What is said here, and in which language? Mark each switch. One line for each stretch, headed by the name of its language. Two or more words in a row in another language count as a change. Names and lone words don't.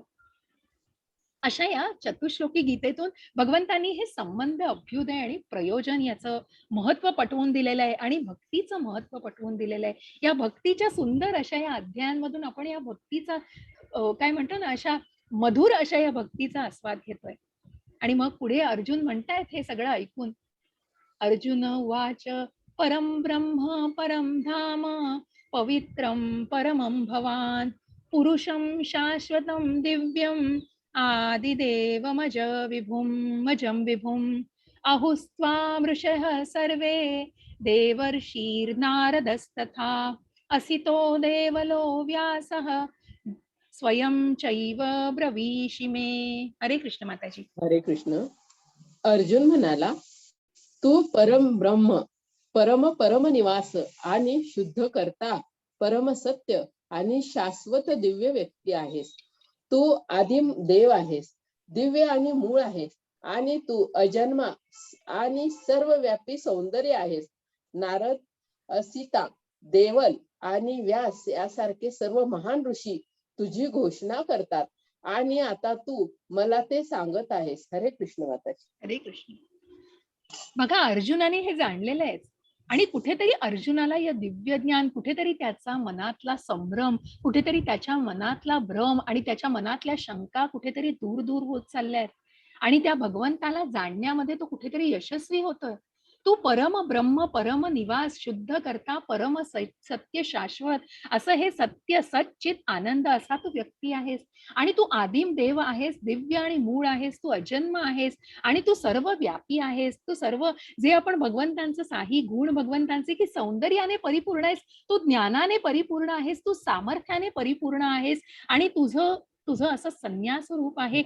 Marathi: अशा या चतुश्लोकी गीतेतून भगवंतांनी हे संबंध, अभ्युदय आणि प्रयोजन याचं महत्व पटवून दिलेलं आहे आणि भक्तीचं महत्व पटवून दिलेलं आहे. या भक्तीच्या सुंदर अशा या अध्यायांमधून आपण या भक्तीचा काय म्हणतो ना, अशा मधुर अशा या भक्तीचा आस्वाद घेतोय. आणि मग पुढे अर्जुन म्हणतायत हे सगळं ऐकून.
Sanskrit: अर्जुन उवाच परं ब्रह्म परं धाम पवित्रं परमं भवान् पुरुषं शाश्वतं दिव्यम् आदिदेवमज मजं विभुम् आहुस्त्वामृषः सर्वे देवर्षिर्नारदस्तथा असितो देवलो व्यासः स्वयं चैव ब्रवीषि मे.
Marathi: हरे कृष्ण माताजी. हरे कृष्ण. अर्जुन म्हणाला, तू परम ब्रह्म, परम निवास आणि शुद्ध करता, परम सत्य आणि शाश्वत दिव्य व्यक्ती आहेस. तू आदिम देव आहेस, दिव्य आणि मूळ आहेस, आणि तू अजन्मा आणि सर्वव्यापी सौंदर्य आहेस. नारद, असिता, देवल आणि व्यास यासारखे सर्व महान ऋषी तुझी घोषणा करतात, आणि आता तू मला ते सांगत आहेस. हरे कृष्ण माताजी. हरे कृष्ण. बघा, अर्जुनाने हे जाणलेलं आहे आणि कुठेतरी अर्जुनाला या दिव्य ज्ञान, कुठेतरी त्याचा मनातला संभ्रम, कुठेतरी त्याच्या मनातला भ्रम आणि त्याच्या मनातल्या शंका कुठेतरी दूर दूर होत चालल्या आहेत आणि त्या भगवंताला जाणण्यामध्ये तो कुठेतरी यशस्वी होतोय. तू परम ब्रह्म, परम निवास, शुद्ध करता, परम सत्य, शाश्वत असं हे सत्य, सच्चित आनंद असा तू व्यक्ती आहेस. आणि तू आदिम देव आहेस, दिव्य आणि मूळ आहेस, तू अजन्म आहेस आणि तू सर्व व्यापी आहेस. तू सर्व जे आपण भगवंतांचं साही गुण भगवंतांचे, की सौंदर्याने परिपूर्ण आहेस, तू ज्ञानाने परिपूर्ण आहेस, तू सामर्थ्याने परिपूर्ण आहेस आणि तुझं तुझं असं संन्यास रूप आहे.